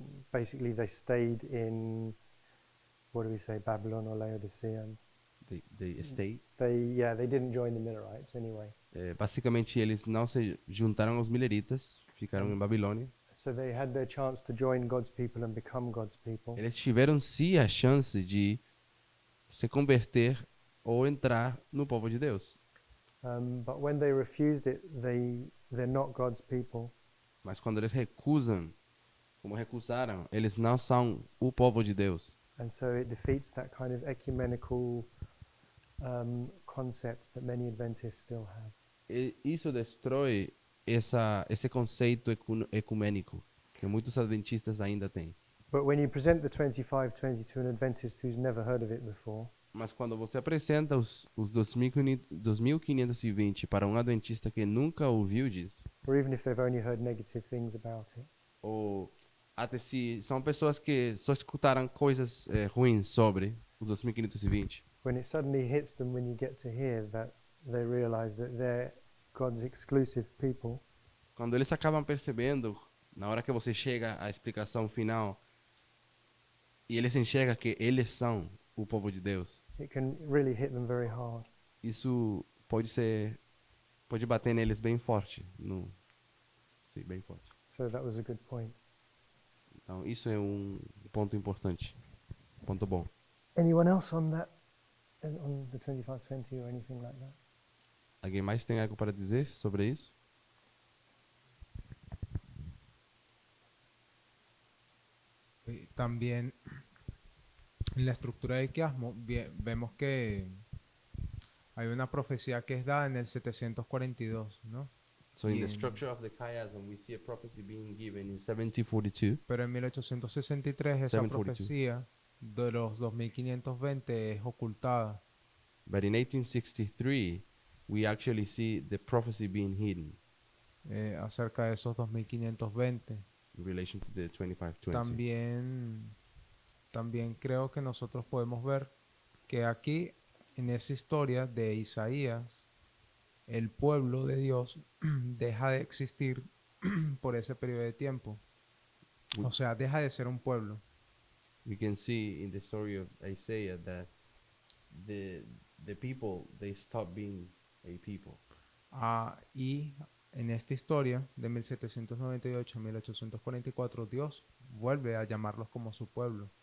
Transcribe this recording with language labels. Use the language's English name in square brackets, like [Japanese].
[English] basically they stayed in, what do we say, Babylon or Laodicea. they stay, They didn't join the Millerites anyway. [Portuguese] basicamente eles não se juntaram aos Milleritas, ficaram em Babilônia. [English] So they had their chance to join God's people and become God's people. [Portuguese] Eles tiveram sim a chance de se converter ou entrar no povo de Deus. [English] But when they refused it, they're not God's people. [Portuguese] Mas quando eles recusaram, eles não são o povo de Deus. [English] And so it defeats that kind of ecumenical concept that many Adventists still have. [Portuguese] E isso destrói esse conceito ecumênico que muitos adventistas ainda têm. [English] But when you present the 2520 to an Adventist who's never heard of it before, [Portuguese] Mas quando você apresenta os 2520 para um adventista que nunca ouviu disso, [English] or even if they've only heard negative things about it, [Portuguese] ou até se são pessoas que só escutaram coisas ruins sobre o 2520. [English] When it suddenly hits them when you get to here that they realize that they're God's exclusive people, [Portuguese] Quando eles acabam percebendo, na hora que você chega à explicação final, e eles enxergam que eles são o povo de Deus, [English] it can really hit them very hard. [Portuguese] isso pode bater neles bem forte, sim, bem forte. [English] So that was a good point. [Portuguese] Então isso é um ponto importante, ponto bom. [English] Anyone else on that, on the 2520 or anything like that? [Portuguese] Alguém mais tem algo para dizer sobre isso? [Spanish] Y también en la estructura del quiasmo vemos que hay una profecía que es dada en el 742, ¿no? [English] So in the [Spanish] Bien. [English] structure of the chiasm, we see a prophecy being given in 1742. [Spanish] Pero en 1863 esa 742. profecía de los 2520 es ocultada. [English] But in 1863, we actually see the prophecy being hidden [Spanish] Acerca de esos 2520. [English] in relation to the 2520. [Spanish] También creo que nosotros podemos ver que aquí, en esa historia de Isaías, el pueblo de Dios deja de existir por ese periodo de tiempo. O sea, deja de ser un pueblo. [English] We can see in the story of Isaiah that the people, they stop being a people. [Spanish] Y en esta historia de 1798 a 1844, Dios vuelve a llamarlos como su pueblo.